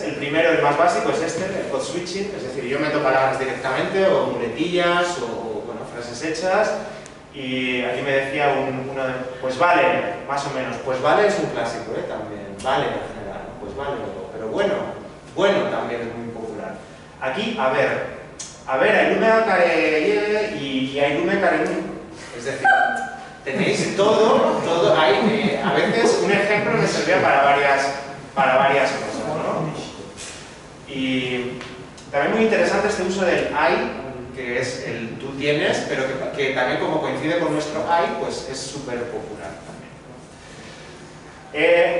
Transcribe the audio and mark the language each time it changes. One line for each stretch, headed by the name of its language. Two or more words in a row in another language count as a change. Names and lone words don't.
Spanish: El primero, el más básico, es este, el code switching, es decir, yo meto palabras directamente, o muletillas, o bueno, frases hechas. Y aquí me decía uno de, pues vale, más o menos, pues vale es un clásico, también, vale en general, pues vale, pero bueno también es muy popular. Aquí, a ver, hay
Romanian: lume care
Spanish: y hay
Romanian: lume care nu,
Spanish: es decir, tenéis todo, hay, a veces un ejemplo me servía para varias cosas, ¿no? Y también muy interesante este uso del hay, que es el tú tienes, pero que también como coincide con nuestro hay, pues es súper popular también.